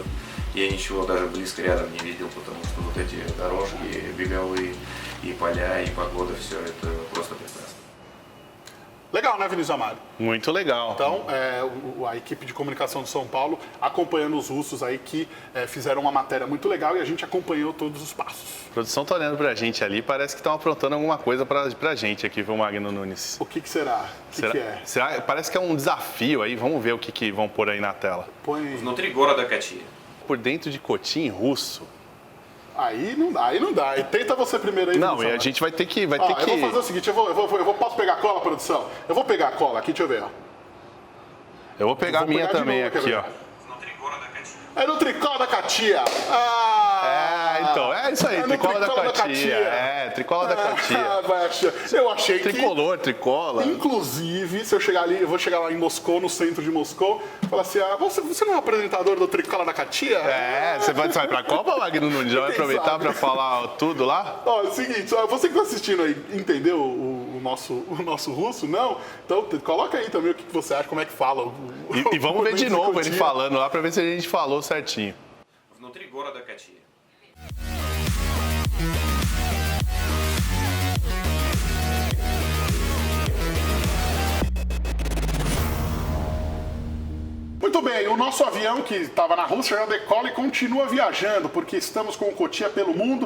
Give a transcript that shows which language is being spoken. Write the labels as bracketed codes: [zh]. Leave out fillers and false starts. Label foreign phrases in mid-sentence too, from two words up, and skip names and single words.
[ru] Я ничего даже близко рядом не видел, потому что вот эти дорожки беговые, и поля, и погода, все это просто прекрасно. [pt] Legal, né, Vinícius Amado? Muito legal. Então, a equipe de comunicação de São Paulo acompanhando os russos aí que fizeram uma matéria muito legal e a gente acompanhou todos os passos. A produção tá olhando pra gente ali, parece que estão aprontando alguma coisa pra gente aqui, viu, Magno Nunes? O que será? O que é? Será? Parece que é um desafio aí, vamos ver o que vão pôr aí na tela. Põe... [ru] Внутри города Качия. [pt] Por dentro de Cotia em russo. Aí não dá. E tenta você primeiro aí. Não, e a gente vai ter que... Eu vou fazer o seguinte, posso pegar a cola, produção? Eu vou pegar a cola aqui, deixa eu ver, ó. Eu vou pegar a minha também aqui, ó. [ru] Внутри города Качия. [pt] É no Tricola da Catia. Então, é isso aí, Tricola da Catia. Tricola da Catia. Eu achei Tricolor, tricola. Inclusive, se eu chegar ali, eu vou chegar lá em Moscou, no centro de Moscou, falar assim, você não é o apresentador do Tricola da Catia? Você vai pra Copa, Magno Nunes? Já vai aproveitar pra falar tudo lá? Ó, é o seguinte, você que tá assistindo aí, entendeu o nosso russo? Não? Então, coloca aí também o que você acha, como é que fala. E vamos ver de novo ele falando lá pra ver se a gente falou certinho. [ru] Внутри города Качия. [pt] Muito bem, o nosso avião que estava na Rússia já decola e continua viajando, porque estamos com o Cotia pelo mundo.